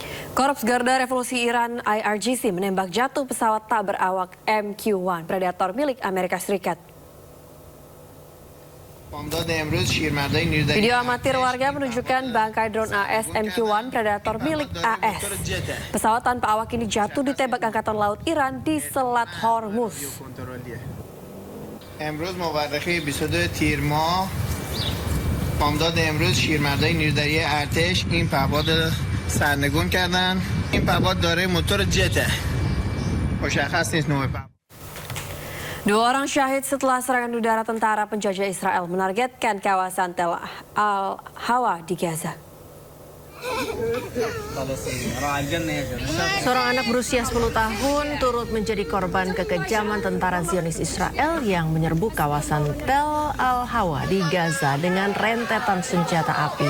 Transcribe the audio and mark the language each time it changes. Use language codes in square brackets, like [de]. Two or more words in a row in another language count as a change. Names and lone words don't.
[id] Korps Garda Revolusi Iran IRGC menembak jatuh pesawat tak berawak MQ-1 Predator milik Amerika Serikat. Video amatir warga menunjukkan bangkai drone AS MQ-1 Predator milik AS. Pesawat tanpa awak ini jatuh ditembak Angkatan Laut Iran di Selat Hormuz. [fa] امروز مورخه 22 تیر ماه بامداد امروز شیرمردای نیرودری ارتش این پهپاد سرنگون کردن. این پهپاد داره موتور جته. مشخص نیست نوع پهپاد. [id] Dua orang syahid setelah serangan udara tentara penjajah Israel menargetkan kawasan Tel Al-Hawa di Gaza. Seorang anak berusia 10 tahun turut menjadi korban kekejaman tentara Zionis Israel yang menyerbu kawasan Tel Al-Hawa di Gaza dengan rentetan senjata api.